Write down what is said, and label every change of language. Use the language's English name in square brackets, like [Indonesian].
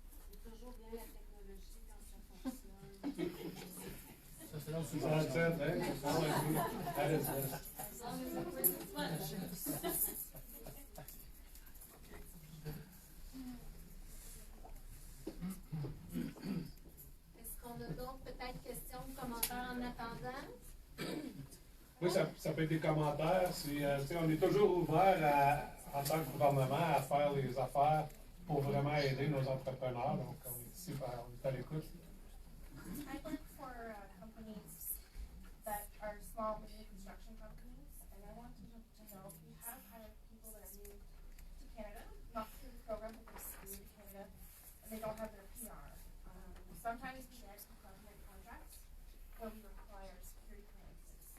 [French] C'est toujours bien la technologie quand ça fonctionne. [English] That's it, eh? That's all I do. That is this. As long as it works, it's fun. [French] Est-ce qu'on a d'autres peut-être questions ou commentaires en attendant? Oui, ça peut être des commentaires. Si, tu sais, on est toujours ouvert en tant que gouvernement à faire les affaires pour vraiment aider nos entrepreneurs. Donc, on est ici, on est à l'écoute. [English] I work for companies that are small mini construction companies, and I wanted to know if you have hired people that are new to Canada, not through the program, but they're new to Canada, and they don't have their PR. Sometimes we get government contracts where we require security clearances.